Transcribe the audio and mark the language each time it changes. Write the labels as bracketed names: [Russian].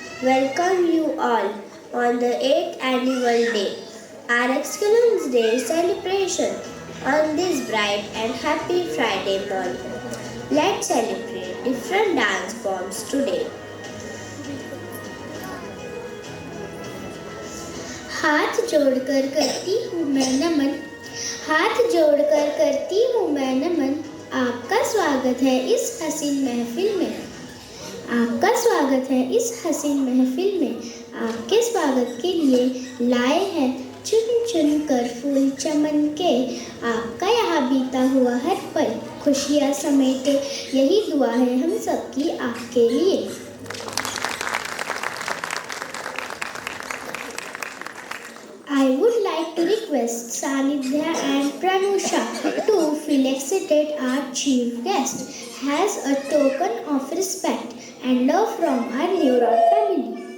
[English] Welcome you all on the 8th annual day, our Excellence Day celebration on this bright and happy Friday morning. Let's celebrate different dance forms today. [Hindi] हाथ जोड़कर करती हूँ मैं नमन, हाथ जोड़कर करती हूँ मैं नमन। आपका स्वागत है इस हसीन महफिल में, आपका स्वागत है इस हसीन महफिल में। आपके स्वागत के लिए लाए हैं चुन चुन कर फूल चमन के। आपका यहाँ बीता हुआ हर पल खुशियाँ समेटे, यही दुआ है हम सबकी आपके लिए। [English] I would like to request Sanidhya and Pranusha to felicitate our chief guest as a token of respect and love from our Neuron family.